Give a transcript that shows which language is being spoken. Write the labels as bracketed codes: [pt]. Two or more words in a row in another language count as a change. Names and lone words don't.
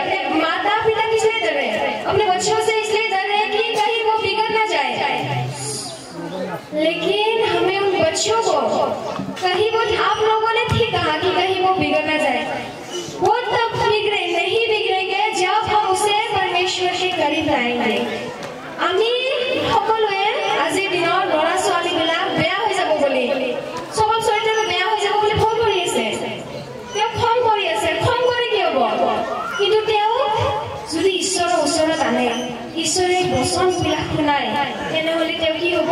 [hi] अपने माता पिता किसलिए डर रहे हैं? अपने बच्चों से इसलिए डर रहे हैं कि कहीं वो बिगड़ ना जाए। लेकिन हमें उन बच्चों को कहीं वो आप लोगों ने ठीक कहा कि कहीं वो बिगड़ ना जाए। वो तब बिगड़े नहीं बिगड़ेंगे जब हम उसे परमेश्वर के करीब लाएंगे। [as] আমি সকলোৱে আজিৰ দিনৰ ল'ৰা ছোৱালীবিলাক বেয়া হৈ যাব বুলি, স্বভাৱ চৰিত্ৰ বেয়া হৈ যাব বুলি ভয় কৰি আছে। তেওঁ খং কৰি আছে। খং কৰি কি হ'ব? কিন্তু তেওঁ যদি ঈশ্বৰৰ ওচৰত আনে, ঈশ্বৰে বচনবিলাক শুনায়, তেনেহ'লে তেওঁ কি হ'ব?